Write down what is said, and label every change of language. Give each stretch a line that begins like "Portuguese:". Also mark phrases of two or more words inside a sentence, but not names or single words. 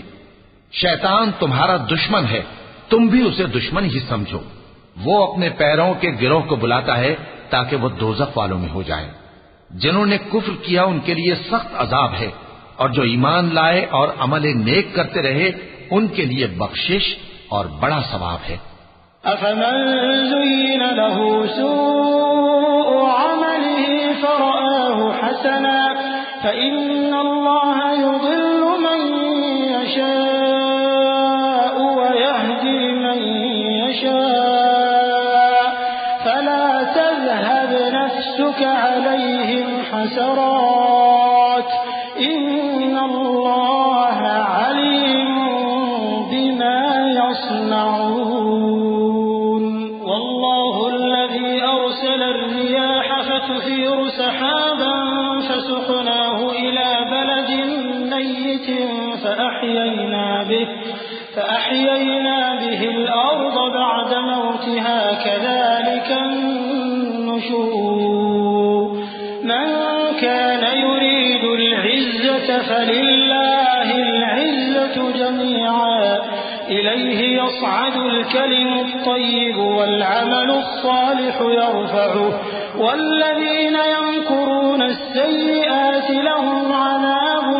Urdu: شیطان تمہارا دشمن ہے، تم بھی اسے دشمن ہی سمجھو. وہ اپنے پیروں کے گروہ کو بلاتا ہے تاکہ وہ دوزخ والوں میں ہو جائے. جنہوں نے کفر کیا ان کے لیے سخت عذاب ہے، اور جو ایمان لائے اور عمل نیک کرتے رہے ان کے لیے بخشش اور بڑا ثواب ہے.
Arabic: أفمن زين له سوء عمله فرآه حسنا فإن الله يضل من يشاء ويهدي من يشاء فلا تذهب نفسك عليهم حسرات إن الله عليم بما يصنعون. والله الذي أرسل الرياح فتثير سحابا فسقناه إلى بلد ميت فأحيينا به الأرض بعد موتها كذلك النشور। من كان يريد العزة فلله العزة جميعا إليه يصعد الكلم الطيب والعمل الصالح يرفعه والذين يمكرون السيئات لهم عذاب